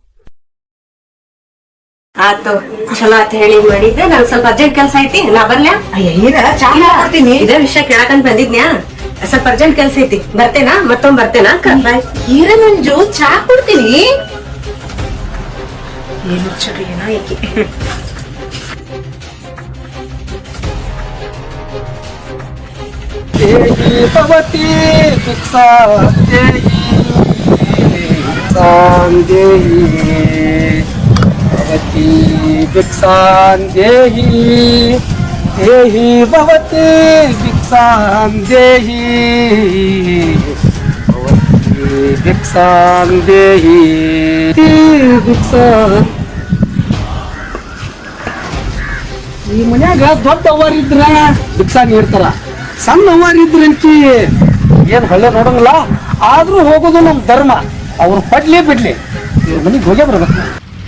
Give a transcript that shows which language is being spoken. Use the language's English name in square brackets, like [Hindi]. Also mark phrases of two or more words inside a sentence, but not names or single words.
[Kannada] ಆತು ಚಲೋ ಆತ ಹೇಳಿ ಮಾಡಿದ್ದೆ. ನಂಗೆ ಸ್ವಲ್ಪ ಅರ್ಜೆಂಟ್ ಕೆಲಸ ಐತಿ, ನಾ ಬರ್ಲ್ಯಾ? ಮಾಡ್ತೀನಿ. ಇದೇ ವಿಷಯ ಕೇಳಕಂತ ಬಂದಿದ್ನ್ಯಾ, ಸ್ವಲ್ಪ ಅರ್ಜೆಂಟ್ ಕೆಲಸ ಐತಿ, ಬರ್ತೇನಾ? ಮತ್ತೊಮ್ಮೆ ಬರ್ತೇನಾ ಅಕ್ಕ? ಈರ ಮಂಜು ಚಾ ಕೊಡ್ತೀನಿ. ಏನು ಚಳಿ ಏನೋ ಏಕೆ [Sanskrit] देहि भवती भिक्षा देहि भिक्षां देहि भवती भिक्षां देहि देहि भवती भिक्षां देहि भवती भिक्षां देहि भिक्षां [Kannada] ಈ ಮನ್ಯಾಗ ದೊಡ್ಡವರಿದ್ರ ಭಿಕ್ಷಾ ನೀಡ್ತಾರ, ಸಣ್ಣವರಿದ್ರಂತಿ ಏನ್ ಹಳ್ಳೆ ನೋಡಂಗಿಲ್ಲ. ಆದ್ರೂ ಹೋಗೋದು ನಮ್ ಧರ್ಮ. ಅವ್ರು ಪಡ್ಲಿ ಬಿಡ್ಲಿ ಇವ್ರ ಮನೆಗೆ ಹೋಗೇ ಬರ್ಬೇಕು.